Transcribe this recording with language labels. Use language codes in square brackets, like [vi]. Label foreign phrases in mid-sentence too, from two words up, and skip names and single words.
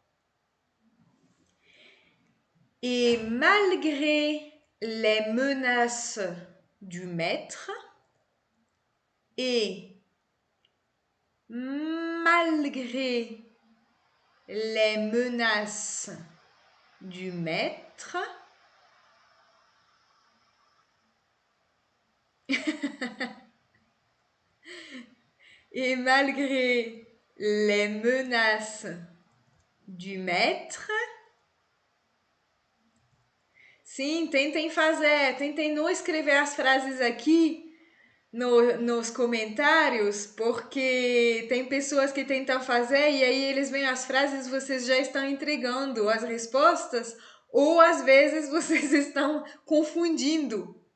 [fr] Et malgré les menaces du maître, et malgré les menaces du maître, et malgré les menaces du maître, [pt] sim, tentem não escrever as frases aqui nos comentários, porque tem pessoas que tentam fazer e aí eles veem as frases, vocês já estão entregando as respostas, ou às vezes vocês estão confundindo.